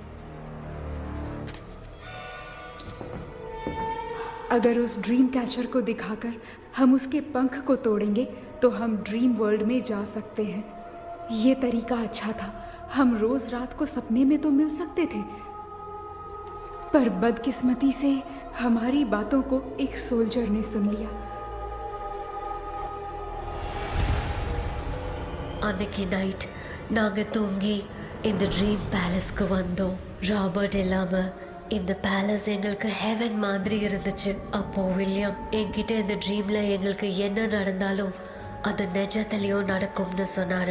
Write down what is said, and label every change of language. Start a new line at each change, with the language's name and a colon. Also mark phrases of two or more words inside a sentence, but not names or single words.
Hindi: अगर उस
English: dream catcher
Hindi: को दिखाकर हम उसके पंख को तोड़ेंगे तो हम
English: dream world
Hindi: में जा सकते हैं। ये तरीका अच्छा था, हम रोज रात को सपने में तो मिल सकते थे, पर बदकिस्मती से हमारी बातों को एक सोल्जर ने सुन लिया।
Tamil: அன்னைக்கு நைட் நாங்கள் தூங்கி இந்த
English: dream palace
Tamil: வந்தோம். ராபர்ட் இல்லாம இந்த பேலஸ் எங்களுக்கு ஹெவன் மாதிரி இருந்துச்சு. அப்போ வில்லியம் என்கிட்ட இந்த ட்ரீம்ல எங்களுக்கு என்ன நடந்தாலும் அது நிஜத்திலையும் நடக்கும்னு சொன்னாரு.